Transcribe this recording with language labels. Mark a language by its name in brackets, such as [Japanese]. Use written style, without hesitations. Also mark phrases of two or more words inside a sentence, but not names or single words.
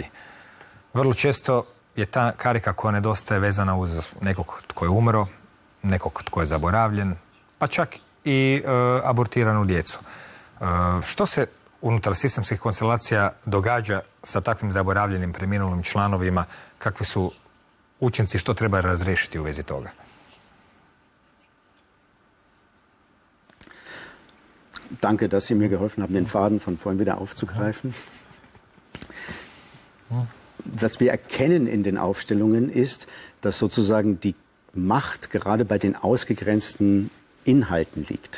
[Croatian] Vrlo često je ta karika koja nedostaje vezana uz nekog tko je umro, nekog tko je zaboravljen, pa čak i abortiranu djecu. Što se unutar sistemskih konstelacija događa sa takvim zaboravljenim preminulim članovima? Kakvi su učinci, što treba razriješiti u vezi toga? [German] Danke, dass Sie mir geholfen haben, den Faden von vorhin wieder aufzugreifen. Was wir erkennen in den Aufstellungen ist, dass sozusagen die Macht gerade bei den ausgegrenzten Inhalten liegt.